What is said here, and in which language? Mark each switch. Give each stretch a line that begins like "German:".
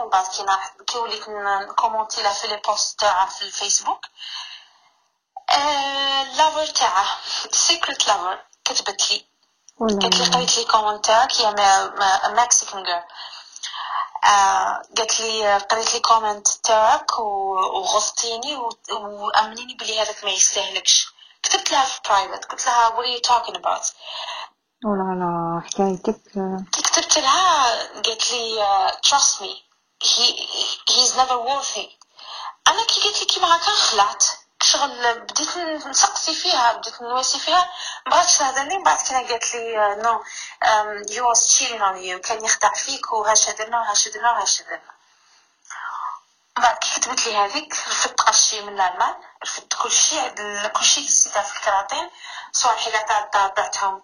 Arabic: وبعد كي وليت نكومنتي لها في البوست تاعها في الفيسبوك، لافر تاعها سيكريت لافر كتبت لي، قالت لي قريت لي كومنتاك يا
English: Mexican girl,
Arabic: قالت لي قريت لي كومنت تاعك وغصتيني وامنيني بلي هذاك ما يستاهلكش. كتبت لها في برايفت، قلت لها
English: what are you talking about.
Arabic: ولا لا حكايتك. كتبت لها قالت لي
English: trust me he's never worthy.
Arabic: انا كي قلت لي كي معاك خلعت شغل، بديت نسقسي فيها، بديت نواسي فيها، مبغاتش تهدرني. بعد كنا قالت لي
English: no you was chilling on you,
Arabic: كان يخدع فيك وهاش هدرنا وهاش هدرنا وهاش هدرنا. بعد كي كتبت لي هذيك رفضت قرشي من الألمان، رفضت كل شيء، كل شيء دسيتها في الكراتين، صوالحي قاعدة ضعتهم.